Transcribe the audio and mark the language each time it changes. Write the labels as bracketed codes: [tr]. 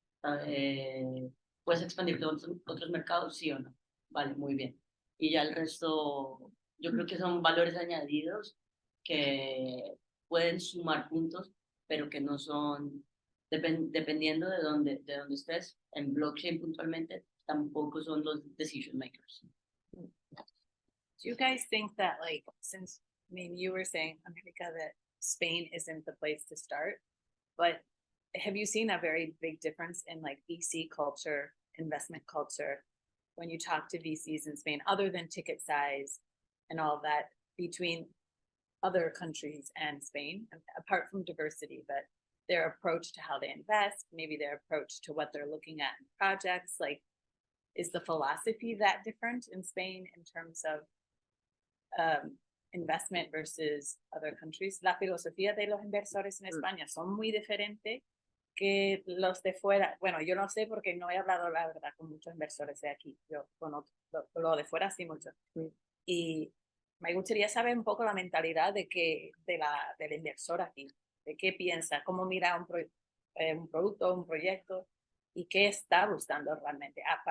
[es] ¿Puedes expandirte a otros mercados? Sí o no. Vale, muy bien. Y ya el resto, yo creo que son valores añadidos que pueden sumar puntos, pero que no son, dependiendo de dónde estés, en blockchain puntualmente, tampoco son los decision makers. [en] Do you guys think that, like, since, I mean, you were saying, America, that Spain isn't the place to start, but have you seen a very big difference in like VC culture, investment culture, when you talk to VCs in Spain, other than ticket size and all that, between other countries and Spain, apart from diversity, but their approach to how they invest, maybe their approach to what they're looking at in projects, like, is the philosophy that different in Spain in terms of investment versus other countries? [es] La filosofía de los inversores en España son muy diferentes que los de fuera. Bueno, yo no sé porque no he hablado, la verdad, con muchos inversores de aquí. Yo conozco lo de fuera sí mucho. Y me gustaría saber un poco la mentalidad del inversor aquí, de qué piensa, cómo mira un producto, un proyecto y qué está buscando realmente.